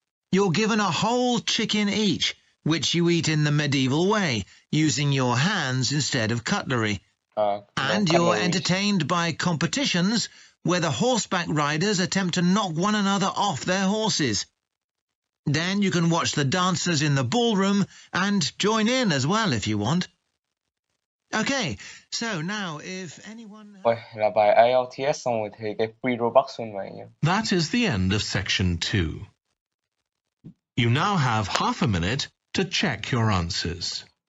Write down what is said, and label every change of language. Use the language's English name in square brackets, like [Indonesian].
[English] You're given a whole chicken each, which you eat in the medieval way, using your hands instead of cutlery. And you're entertained by competitions where the horseback riders attempt to knock one another off their horses. Then you can watch the dancers in the ballroom and join in as well if you want. Okay, so now if anyone... [Vietnamese] Ôi, là bài IELTS xong rồi thấy cái pre-Robux luôn vậy nhỉ? [English] That is the end of section 2. You now have half a minute to check your answers.